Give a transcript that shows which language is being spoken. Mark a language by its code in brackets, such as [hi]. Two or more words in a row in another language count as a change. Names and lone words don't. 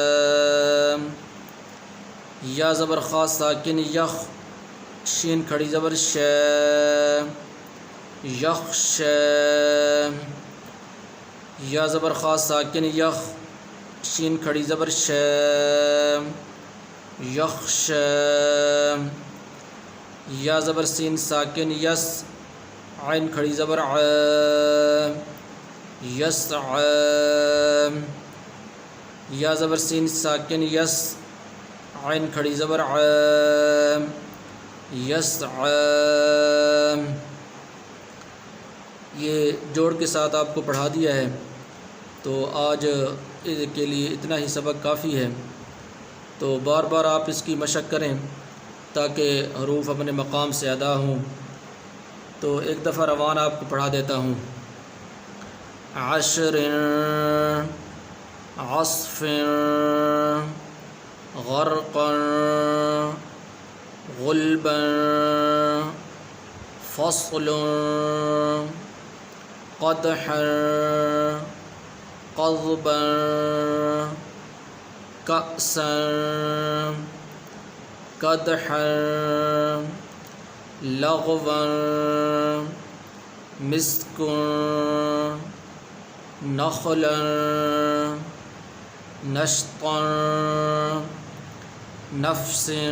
[ur] یا زبر خا ساکن یخ شین کھڑی زبر ش یخش یا زبر خا ساکن یخ شین کھڑی زبر ش یخش یا زبر سین ساکن یس عین کھڑی زبر ع یسع یا زبر سین ساکن یس عین کھڑی زبر ع یسع یہ جوڑ کے ساتھ آپ کو پڑھا دیا ہے، تو آج کے لیے اتنا ہی سبق کافی ہے، تو بار بار آپ اس کی مشق کریں تاکہ حروف اپنے مقام سے ادا ہوں۔ تو ایک دفعہ روان آپ کو پڑھا دیتا ہوں۔ [ar] عشر عصف غرقا غلبا فصل قدحا قضبا کأسا قدحا لغوا مسک نخلا نشطا نفس